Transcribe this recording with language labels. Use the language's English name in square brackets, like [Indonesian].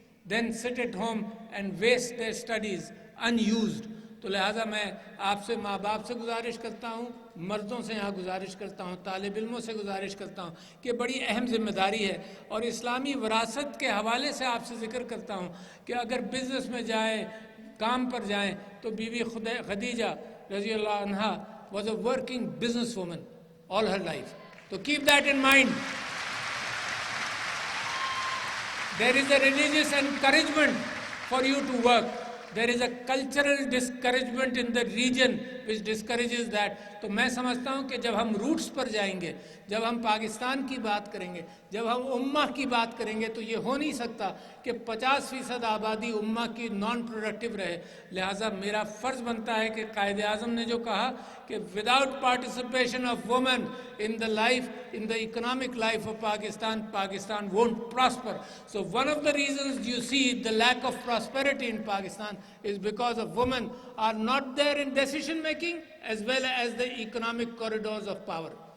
[English] Then sit at home and waste their studies unused۔ [Urdu] تو لہٰذا میں آپ سے، ماں باپ سے گزارش کرتا ہوں، مردوں سے یہاں گزارش کرتا ہوں، طالب علموں سے گزارش کرتا ہوں کہ بڑی اہم ذمہ داری ہے، اور اسلامی وراثت کے حوالے سے آپ سے ذکر کرتا ہوں کہ اگر بزنس میں جائیں، کام پر جائیں، تو بی بی خدیجہ رضی اللہ عنہا [English] was a working business woman all her life. So keep that in mind. There is a religious encouragement for you to work. There is a cultural discouragement in the region which discourages that. [Urdu] تو میں سمجھتا ہوں کہ جب ہم roots پر جائیں گے، جب ہم پاکستان کی بات کریں گے، جب ہم امہ کی بات کریں گے، تو یہ ہو نہیں سکتا کہ 50% آبادی امہ کی نان پروڈکٹیو رہے۔ لہٰذا میرا فرض بنتا ہے کہ قائد اعظم نے جو کہا کہ [English] Without participation of women in the life, in the economic life of Pakistan, Pakistan won't prosper. So one of the reasons you see the lack of prosperity in Pakistan is because of women are not there in decision making as well as the economic corridors of power.